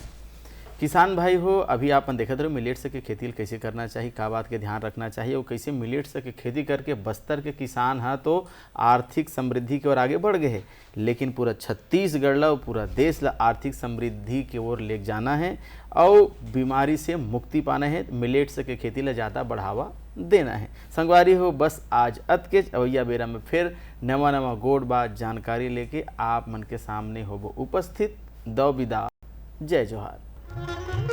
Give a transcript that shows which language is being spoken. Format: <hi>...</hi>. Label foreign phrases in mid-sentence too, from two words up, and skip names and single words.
<hne>किसान भाई हो, अभी आप देखते रहो मिलेट्स के खेती कैसे करना चाहिए, का बात के ध्यान रखना चाहिए और कैसे मिलेट्स के खेती करके बस्तर के किसान है तो आर्थिक समृद्धि की ओर आगे बढ़ गए हैं, लेकिन पूरा छत्तीसगढ़ ला और पूरा देश ला आर्थिक समृद्धि की ओर ले जाना है और बीमारी से मुक्ति पाना है। मिलेट्स के खेती ला ज़्यादा बढ़ावा देना है। संगवारी हो, बस आज के अवैया बेरा में फिर नवा गोड़ बात जानकारी लेके आप मन के सामने हो उपस्थित। दो विदा, जय जोहार।</hne>